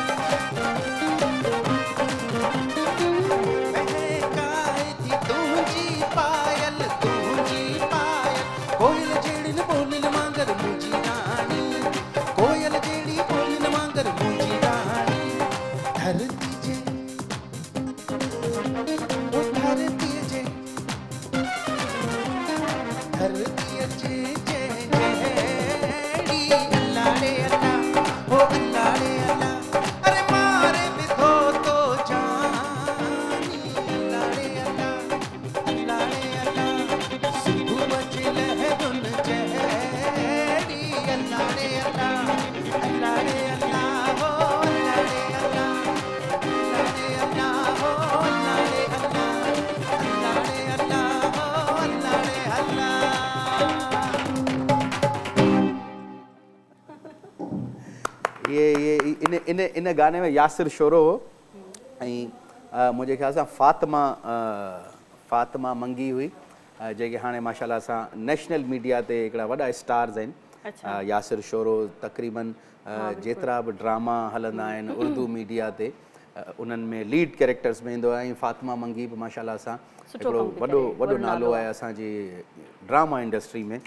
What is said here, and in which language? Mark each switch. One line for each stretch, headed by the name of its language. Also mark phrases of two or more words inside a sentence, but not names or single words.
Sindhi: महकाए थी तुंहिंजी पायल, तुंहिंजी पायल, कोयल जहिड़ियुनि ॿोलियुनि वांगुरु मुंहिंजी राणी, कोयल जहिड़ी ॿोलियुनि वांगुरु मुंहिंजी राणी। धरती जे, ओ धरती जे, धरती जे जहिड़ी अल्लाह रे अल्लाह, हो अल्लाह रे अल्लाह। अरे मारे विधो तो जानी अल्लाह रे अल्लाह, अल्लाह रे अल्लाह, सुबुह जे लहरुन जहिड़ी अल्लाह रे अल्लाह, अल्लाह रे अल्लाह, हो अल्लाह रे अल्लाह, अल्लाह रे अल्लाह, हो अल्लाह रे अल्लाह, अल्लाह रे अल्लाह, हो अल्लाह रे अल्लाह।
Urdu: یہ ان گانے میں
Sindhi: यासिर शोरो हो ऐं मुंहिंजे ख़्याल सां फातिमा मंगी हुई जेके हाणे माशाल्लाह सां
English: national media
Sindhi: ते हिकिड़ा वॾा स्टार्स आहिनि। यासिर शोरो तक़रीबन जेतिरा बि ड्रामा हलंदा आहिनि उर्दू मीडिया ते उन्हनि में
English: lead characters
Sindhi: में ईंदो आहे ऐं फातिमा मंगी बि माशाल्लाह सां हिकिड़ो वॾो नालो आहे असांजी
English: drama industry
Sindhi: में।